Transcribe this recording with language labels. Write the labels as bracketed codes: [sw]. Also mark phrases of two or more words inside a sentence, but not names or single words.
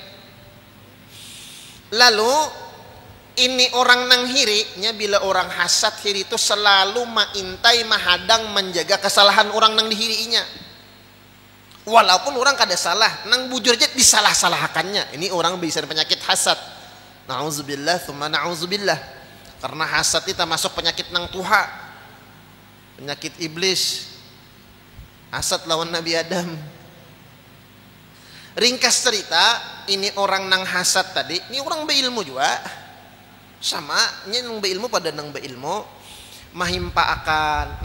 [bjn] Lalu ini orang nang hirinya, bila orang hasad hiri itu selalu maintai mahadang menjaga kesalahan orang nang dihirinya. Walaupun orang kada salah, nang bujur aja disalah-salahkannya. Ini orang bisa penyakit hasad. [ar] Na'udzubillah, thumma na'udzubillah. [bjn] Karena hasad itu masuk penyakit nang tuha, penyakit iblis. Hasad lawan Nabi Adam. Ringkas cerita, ini orang nang hasad tadi, ini orang berilmu juga. Sama, ini nang berilmu pada nang berilmu mahimpa akan.